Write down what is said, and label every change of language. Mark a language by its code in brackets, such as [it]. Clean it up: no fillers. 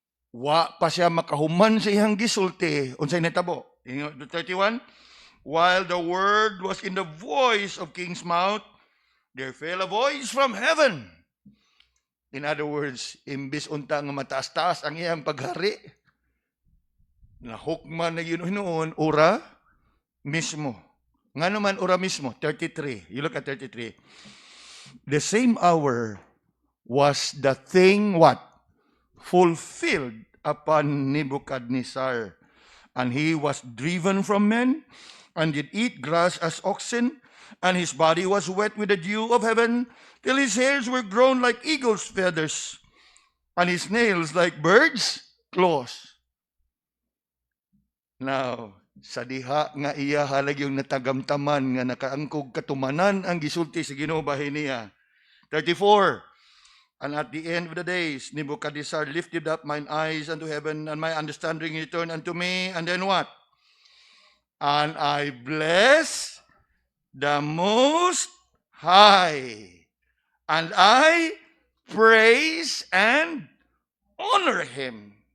[ceb] Wa pa siya makahuman sa iyang gisulti. Unsay natabo? [en] 31, while the word was in the voice of king's mouth, there fell a voice from heaven. In other words, [ceb] imbis unta nga mataas-taas ang iyang paghari, nahukman na yun ura mismo. Nga naman ura mismo, 33. [en] You look at 33. The same hour was the thing what? Fulfilled upon Nebuchadnezzar. And he was driven from men, and did eat grass as oxen, and his body was wet with the dew of heaven, till his hairs were grown like eagle's feathers, and his nails like birds' claws. [ceb] Now, sa diha nga iya halag yung natagamtaman nga nakaangkog katumanan ang gisulti sa Ginoo bahin niya. [en] 34. And at the end of the days, Nebuchadnezzar lifted up mine eyes unto heaven, and my understanding returned unto me. And then what? And I bless the Most High, and I praise and honor Him.